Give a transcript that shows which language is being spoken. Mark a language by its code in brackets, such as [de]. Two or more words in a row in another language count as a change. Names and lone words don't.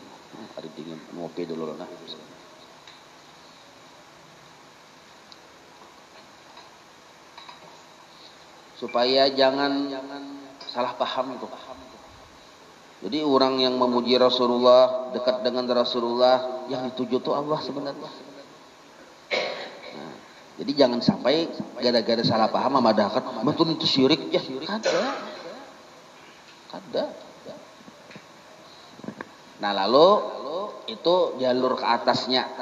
[id] Hari dingin, ngopi dulu lah. Supaya jangan salah paham tuh. Jadi orang yang memuji Rasulullah, dekat dengan Rasulullah, yang dituju tuh Allah sebenarnya. Nah, jadi jangan sampai gara-gara salah paham memadahkan, betul itu syirik ya. [bjn] Kada. [id] Nah lalu itu jalur ke atasnya.